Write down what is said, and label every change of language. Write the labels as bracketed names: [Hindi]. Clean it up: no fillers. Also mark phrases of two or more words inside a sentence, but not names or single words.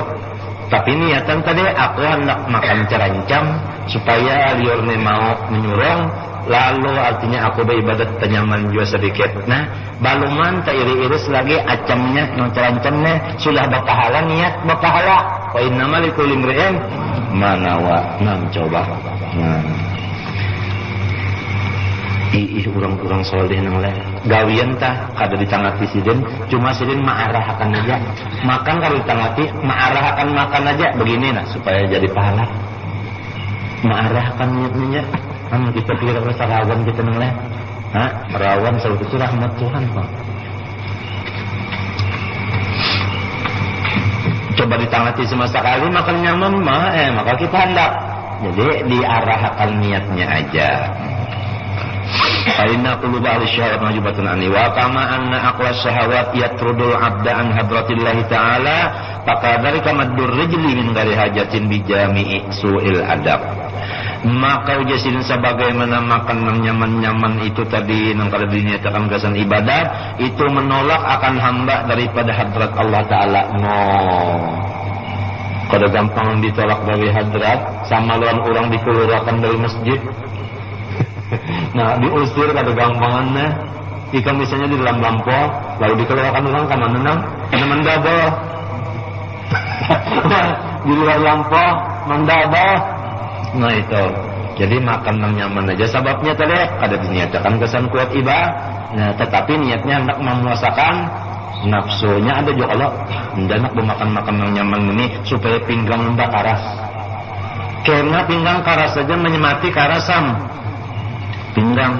[Banjar] Tapi niatan tadi aku hendak makan cerancam supaya liurnya mau menyurong. Lalu artinya aku beribadat tenyaman juga sedikit. Nah, baluman iri-iris lagi acamnya, cerancamnya sudah berpahala, niat berpahala. [Arabic] وإنما لكل امرئ ما نوى. [Banjar] Coba. Urang-urang soleh nang le gawian tah kada ditangati sidin, cuma sidin maarahkan aja. Makan kalau ditangati maarahkan makan aja begini nah supaya jadi pahala. Maarahkan niatnya. Kita pikir rasa rawan kita noleh, rawan selalu itu rahmat Tuhan kok. Coba ditangati semasa kali makan nyaman maka kita hendak. Jadi diarahkan niatnya aja. [Arabic] إن قلوب أهل الشهوات محجوبة عني وكما أن أقوى الشهوات تطرد العبد عن حضرة الله تعالى فقدر مد الرجل من غير حاجة بجميع سوء الأدب. [Banjar] Maka ujasin sebagaimana makan nang nyaman-nyaman itu tadi nang kada dinyatakan kesan ibadat, itu menolak akan hamba daripada hadrat Allah Ta'ala. Kada gampang ditolak dari hadrat, sama lawan orang dikeluarkan dari masjid. Nah, diusir kada gampangannya. Jika misalnya di dalam lampau, lalu dikeluarkan orang ke mana mendado. Di luar lampau mendado. Nah itu, jadi makan nang nyaman aja. Sebabnya tadi ada dinyatakan kesan kuat ibadah. Nah, tetapi niatnya hendak memuasakan nafsunya. Ada juga Allah hendak memakan nang nyaman ini supaya pinggang hendak karas. Karena pinggang karas saja menyemati karasan pinggang.